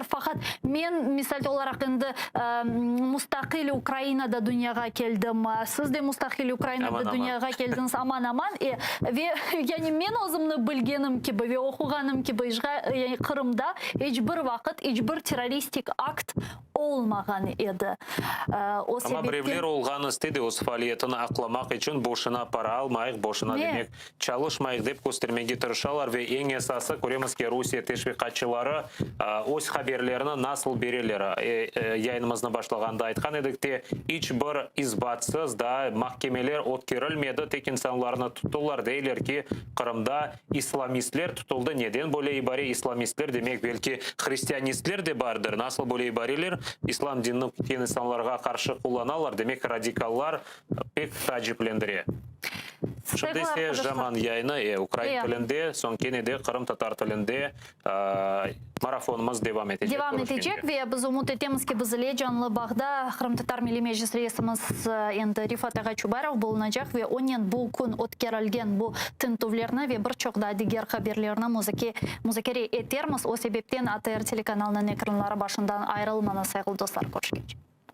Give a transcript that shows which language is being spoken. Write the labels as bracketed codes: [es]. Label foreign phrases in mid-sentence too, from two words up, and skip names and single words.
[crh] Fakat ben misal olarak indi müstakil Ukrayna'da dünyaya geldim. Siz de müstakil Ukrayna'da dünyaya geldiniz aman. Ve yani ben özümni bilgenim gibi ve okuganım gibi Kırım'da hiçbir vakit hiçbir teröristik akt olmagan edi. Ama birevler olğan istedi o faaliyetini aklamak için boşuna para almayık, boşuna demek çalışmayık dep göstermege tırışalar ve en esası göremiz ki Rusya teşvikatçıları öz haberlerini nasıl verirler. Yayınımızın başlaganda aytkan edik de hiçbir izbatsız da mahkemeler ötkerilmedi. Tek insanlarını tuttular deyler ki Kırım'da İslamistler tutuldu. Neden böyle ibare İslamistler demek belki Hristiyanistler de vardır. Nasıl böyle ibareler İslam dinini ketкен insanlarga karşı kullanarlar. Demek radikallar pek taciplendiriyor. Şimdi ise zaman yayını Ukrayna tilinde, son de Kırım Tatar tilinde marafonumuz devam edecek. Devam edecek ve biz umut etemiz ki bizle canlı bağda Kırım Tatar Milli Meclis reisimiz endi Rifat Ağa Çubarov bulunacak ve onun bu gün ötkerilgen bu tintuvlarını ve birçok da diğer haberlerini muzakere etermiz. O sebepten ATR telekanalının ekranları başından ayrılmana saygılı dostlar. Görüşürüz.